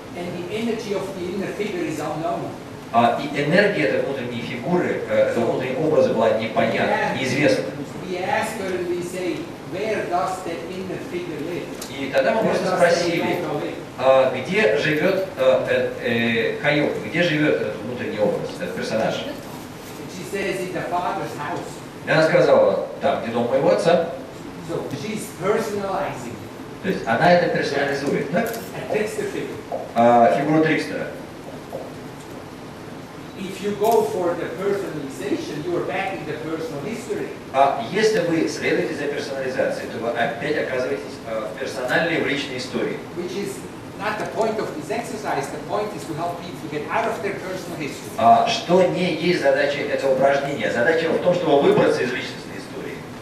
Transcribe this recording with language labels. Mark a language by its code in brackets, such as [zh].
[en] And the energy of the inner figure is unknown. [ru] И энергия этой внутренней фигуры, этого внутреннего образа была непонятна, неизвестна. [en] We ask her and we say, where does that inner figure live? [ru] И тогда мы просто спросили, где живет хайока, где живет этот внутренний образ, этот персонаж. [en] She says in the father's house. [ru] И она сказала: там, где дом моего отца. [en] So she's personalizing. [ru] То есть она это персонализует, да? [en] A trickster figure. [ru] Фигуру трикстера. [en] If you go for the personalization, you are back in the personal history. [ru] Если вы следуете за персонализацией, то вы опять оказываетесь в персональной, в личной истории. [en] Which is not the point of this exercise. The point is to help people get out of their personal history. [ru] Что не есть задача этого упражнения. Задача в том, чтобы выбраться из личностной истории.